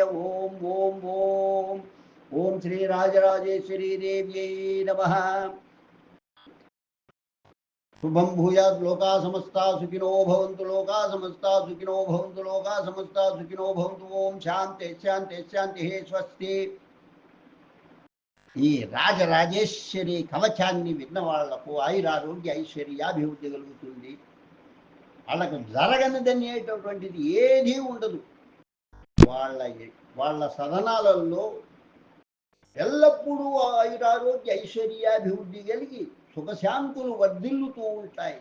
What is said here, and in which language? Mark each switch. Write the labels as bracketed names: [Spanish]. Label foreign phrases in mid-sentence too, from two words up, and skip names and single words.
[Sanskrit] ओम ओम ओम ओम श्रीराजराजेश्वरी देव्यै नमः। शुभं भूयात् लोका समस्ता सुखिनो भवन्तु लोका समस्ता सुखिनो भवन्तु लोका समस्ता सुखिनो भवन्तु। ओम शांति शांति शांति। स्वस्ति। [Telugu] ఈ రాజరాజేశ్వరి కవచాన్ని విన్న వాళ్లకు ఆయురారోగ్య ఐశ్వర్యాభివృద్ధి కలుగుతుంది. వాళ్ళకు జరగనిదనేటటువంటిది ఏదీ ఉండదు. వాళ్ళ సదనాలలో ఎల్లప్పుడూ ఆయురారోగ్య ఐశ్వర్యాభివృద్ధి కలిగి సుఖశాంతులు వర్ధిల్లుతూ ఉంటాయి.